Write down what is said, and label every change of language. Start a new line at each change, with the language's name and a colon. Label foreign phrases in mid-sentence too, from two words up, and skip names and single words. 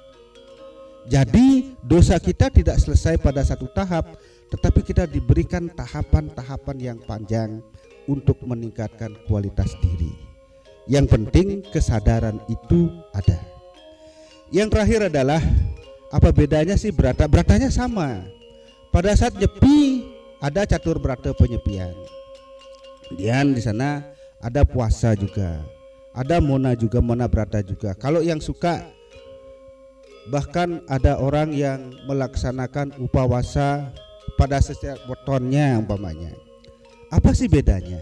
Indonesian: Jadi dosa kita tidak selesai pada satu tahap, tetapi kita diberikan tahapan-tahapan yang panjang untuk meningkatkan kualitas diri. Yang penting kesadaran itu ada. Yang terakhir adalah apa bedanya sih berata? Beratanya sama. Pada saat nyepi ada catur berata penyepian. Kemudian di sana ada puasa juga. Ada mona juga, mona brata juga. Kalau yang suka, bahkan ada orang yang melaksanakan upawasa pada setiap wetonnya umpamanya. Apa sih bedanya?